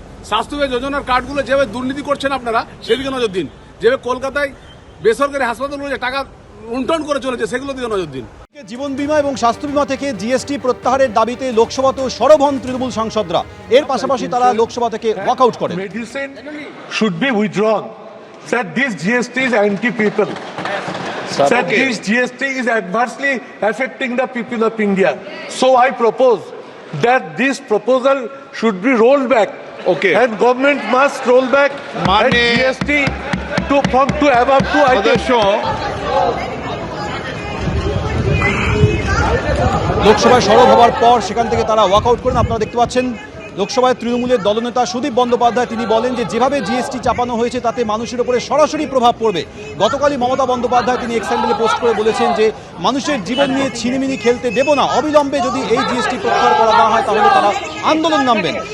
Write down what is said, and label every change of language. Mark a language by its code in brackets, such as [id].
[bn] স্বাস্থ্য যোজনার কার্ডগুলো যেভাবে দুর্নীতি করছেন আপনারা, সেদিকে নজর দিন। যেভাবে কলকাতায় বেসরকারি হাসপাতালগুলো যে টাকা লুণ্ঠন করে চলেছে, সেগুলো দিকে নজর দিন। জীবন বীমা এবং স্বাস্থ্য বীমা থেকে জিএসটি প্রত্যাহারের দাবিতে লোকসভাতেও সরব হন তৃণমূল সাংসদরা। এর পাশাপাশি তারা লোকসভা থেকে ওয়াকআউট করেন। [en] Medicine should be withdrawn. Sir, this GST is anti-people. Sir, this GST is adversely affecting the people of India. So I propose that this proposal should be rolled back. Okay. And government must roll back and GST to above 2 items. [bn] লোকসভায় সরব হওয়ার পর সেখান থেকে তারা walkout করেন। আপনারা দেখতে পাচ্ছেন লোকসভায় তৃণমূলের দলনেতা সুদীপ বন্দ্যোপাধ্যায় তিনি বলেন যে যেভাবে জিএসটি চাপানো হয়েছে তাতে মানুষের উপরে সরাসরি প্রভাব পড়বে। গতকালই মমতা বন্দ্যোপাধ্যায় তিনি এক্স হ্যান্ডেলে পোস্ট করে বলেছেন যে মানুষের জীবন নিয়ে ছিনিমিনি খেলতে দেব না, অবিলম্বে যদি এই জিএসটি প্রত্যাহার করা না হয় তাহলে তারা আন্দোলন নামবেন।